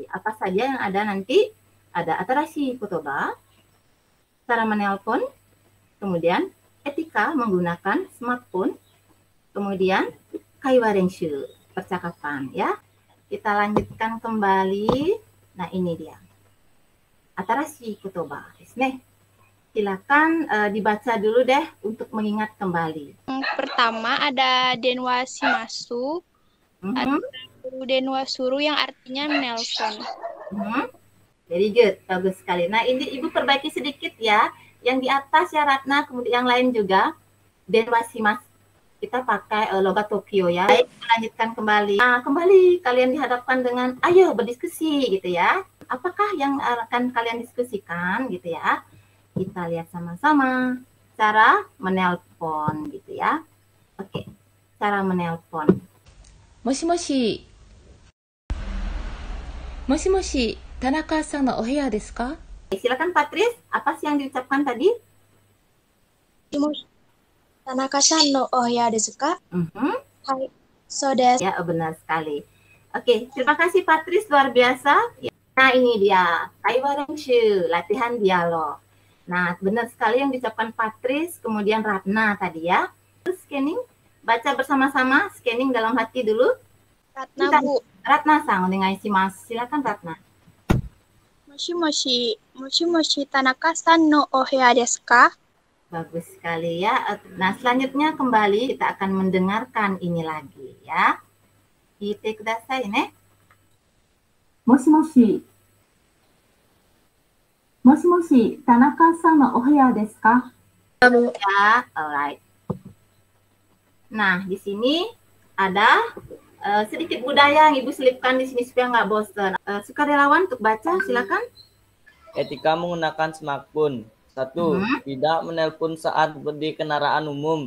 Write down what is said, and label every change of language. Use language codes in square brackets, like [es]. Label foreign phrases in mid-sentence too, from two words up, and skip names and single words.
[id] Apa saja yang ada nanti? Ada [ja] 新しい言葉, [id] cara menelpon, kemudian etika menggunakan smartphone, kemudian [ja] 会話練習, [id] percakapan ya. Kita lanjutkan kembali. Nah, ini dia. [ja] 新しい言葉ですね. [id] Silakan dibaca dulu deh untuk mengingat kembali. Pertama ada [ja] 電話します, [id] ada [ja] 電話する [id] yang artinya menelpon. [en] Very good, [id] bagus sekali. Nah, ini Ibu perbaiki sedikit ya. Yang di atas ya Ratna, kemudian yang lain juga [ja] 電話します. [id] Kita pakai logat Tokyo ya. Baik, lanjutkan kembali. Nah, kembali kalian dihadapkan dengan ayo berdiskusi gitu ya. Apakah yang akan kalian diskusikan gitu ya? Kita lihat sama-sama cara menelpon gitu ya. Oke, cara menelpon. [ja] もしもし。もしもし、田中さんのお部屋ですか? [id] Silakan Patris, apa sih yang diucapkan tadi? [ja] 田中さんのお部屋ですか? はい、そうです. [id] Ya, benar sekali. Oke, terima kasih Patris, luar biasa. Nah, ini dia, [ja] 会話練習, [id] latihan dialog. Nah, benar sekali yang diucapkan Patris, kemudian Ratna tadi ya. Terus scanning, baca bersama-sama, scanning dalam hati dulu. Ratna, Bu. [ja] Ratna さん、お願いします. [id] Silakan Ratna. [ja] もしもし、田中さんのお部屋ですか? [id] Bagus sekali ya. Nah, selanjutnya kembali kita akan mendengarkan ini lagi ya. [ja] 聞いてくださいね. もしもし。もしもし、田中さんのお部屋ですか? [id] Ya, alright. Nah, di sini ada sedikit budaya yang Ibu selipkan di sini supaya nggak bosan. Sukarelawan untuk baca, silakan. Etika menggunakan smartphone. 1. Tidak menelpon saat di kendaraan umum.